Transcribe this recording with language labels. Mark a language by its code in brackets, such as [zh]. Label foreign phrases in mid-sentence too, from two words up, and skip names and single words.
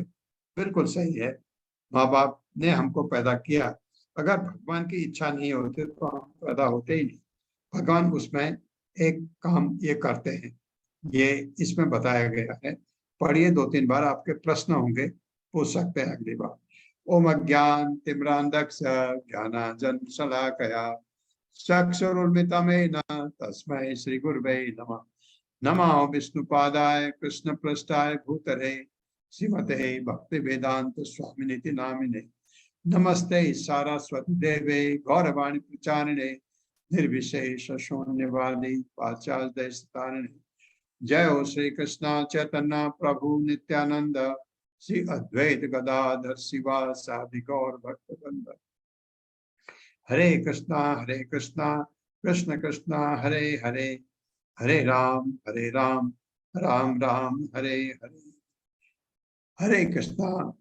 [hi] बिल्कुल सही है, माँ बाप ने हमको पैदा किया। अगर भगवान की इच्छा नहीं होती तो हम पैदा होते ही नहीं। भगवान उसमें एक काम ये करते हैं, ये इसमें बताया गया है। पढ़िए 2-3 बार, आपके प्रश्न होंगे, पूछ सकते हैं अगली बार। [sa] ओम अज्ञान तिम्रांधक्ष ज्ञानांजन शलाकया चक्षुरुन्मिलितं तस्मै श्री गुरवे नमः। नमो विष्णुपादाय कृष्ण पृष्ठाय भूतले श्रीमते भक्ति वेदांत स्वामिनिति नामिने। नमस्ते सारस्वती देवे गौरवाणी प्रचारिणे निर्विशेष शून्यवादी पाश्चात्य तारिणे। जय हो श्री कृष्ण चैतन्य प्रभु नित्यानंद श्री अद्वैत गदाधर शिवा साधि गौर भक्तवृंद। हरे कृष्णा कृष्ण कृष्णा हरे हरे, हरे राम राम राम हरे हरे। हरे कृष्णा